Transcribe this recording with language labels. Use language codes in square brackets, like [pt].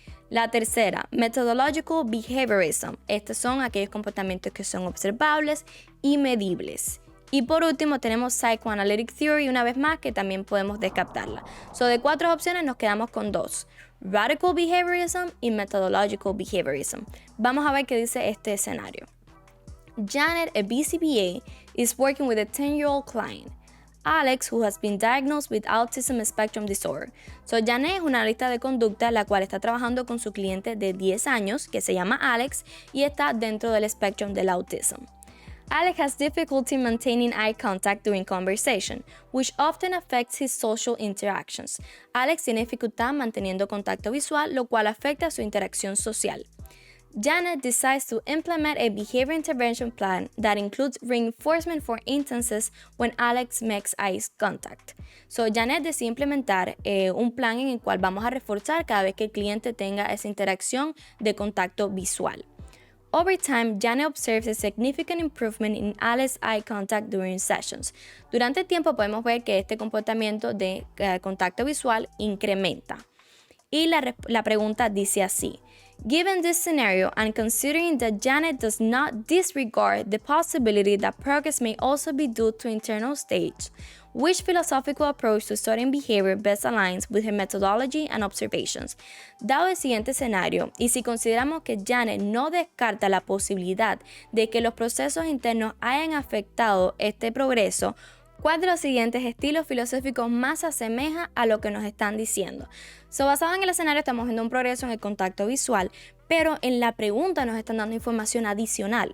[es] La tercera, Methodological Behaviorism. Estos son aquellos comportamientos que son observables y medibles. Y por último tenemos Psychoanalytic Theory, una vez más, que también podemos descartarla. De 4 opciones nos quedamos con 2. Radical Behaviorism y Methodological Behaviorism. Vamos a ver qué dice este escenario. [en] Janet, a BCBA, is working with a 10-year-old client. Alex, who has been diagnosed with autism spectrum disorder. [es] Janet es una analista de conducta la cual está trabajando con su cliente de 10 años que se llama Alex y está dentro del espectrum del autism. [en] Alex has difficulty maintaining eye contact during conversation, which often affects his social interactions. [es] Alex tiene dificultad manteniendo contacto visual, lo cual afecta su interacción social. [en] Janet decides to implement a behavior intervention plan that includes reinforcement for instances when Alex makes eye contact. [es] Janet decide implementar un plan en el cual vamos a reforzar cada vez que el cliente tenga esa interacción de contacto visual. [en] Over time, Janet observes a significant improvement in Alex's eye contact during sessions. [es] Durante el tiempo podemos ver que este comportamiento de contacto visual incrementa. Y la pregunta dice así. [en] Given this scenario and considering that Janet does not disregard the possibility that progress may also be due to internal stage, which philosophical approach to studying behavior best aligns with her methodology and observations? [es] Dado el siguiente escenario, y si consideramos que Janet no descarta la posibilidad de que los procesos internos hayan afectado este progreso, ¿cuál de los siguientes estilos filosóficos más se asemeja a lo que nos están diciendo? Basado en el escenario estamos viendo un progreso en el contacto visual, pero en la pregunta nos están dando información adicional.